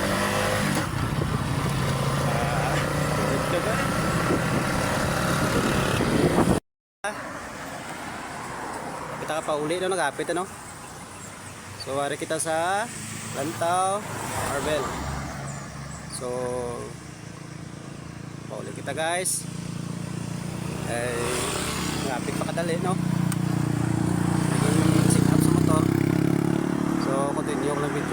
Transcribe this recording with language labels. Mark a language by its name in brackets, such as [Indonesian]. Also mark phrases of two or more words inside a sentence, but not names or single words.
[Hiligaynon] Kita ka pa uli no, nagapit ano. So wari kita sa Lantaw Marvel. So pauli kita guys. Nagapit pa kadali no. Naging sit up sa motor. So continue ko lang video.